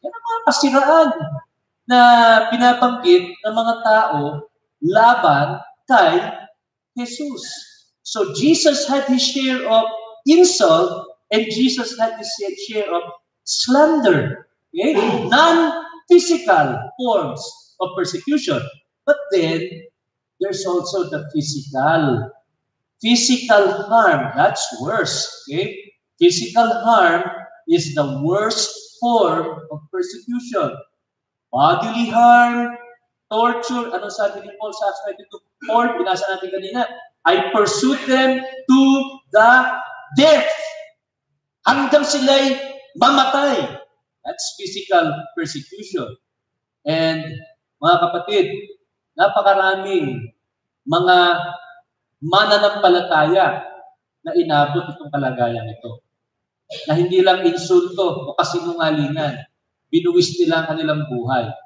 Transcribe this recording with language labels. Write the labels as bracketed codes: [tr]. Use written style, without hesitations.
[tl] Yan ang mga kasiraan na pinabanggit ng mga tao laban kay Jesus. [en] So Jesus had his share of insult and Jesus had his share of slander. Okay? Non-physical forms of persecution. But then, there's also the physical. Physical harm, that's worse. Okay? Physical harm is the worst form of persecution. Bodily harm, torture, [tl] ano sabi ni Paul sa Acts 22:4, binasa natin kanina, [en] I pursued them to the death. [tl] Hanggang sila'y mamatay. [en] That's physical persecution. [tl] And mga kapatid, napakaraming mga mananampalataya na inabot itong kalagayan ito. Na hindi lang insulto o kasinungalingan, binuwis nila ang kanilang buhay.